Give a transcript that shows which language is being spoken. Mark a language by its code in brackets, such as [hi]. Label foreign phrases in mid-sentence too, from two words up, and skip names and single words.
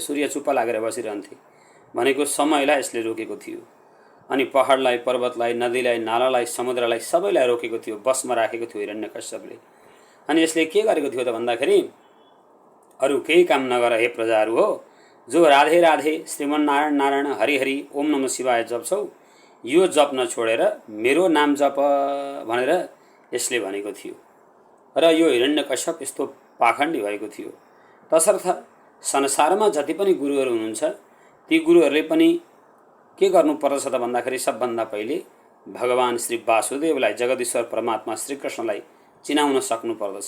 [ne] सूर्य चुप्प लागेर बसिरहन्थे भनेको समयलाई यसले रोकेको थियो। अनि पहाडलाई, पर्वतलाई, नदीलाई, नालालाई, समुद्रलाई सबैलाई रोकेको थियो, बसमा राखेको थियो हिरण्यकश्यपले। अनि यसले के गरेको थियो त भन्दाखेरि अरू केही काम नगर हे प्रजाहरू हो, जो राधे राधे, श्रीमन्नारायण नारायण, हरि हरि, [sa] ओम नमः शिवाय [ne] जप्छौ, यो जप नछोडेर मेरो नाम जप भनेर यसले भनेको थियो। र यो हिरण्यकश्यप यस्तो पाखण्डी भएको थियो। तसर्थ संसारमा जति पनि गुरुहरू हुनुहुन्छ ती गुरुहरूले पनि के गर्नुपर्दछ त भन्दाखेरि सबभन्दा पहिले भगवान श्री वासुदेवलाई, जगदीश्वर परमात्मा श्रीकृष्णलाई चिनाउन सक्नुपर्दछ।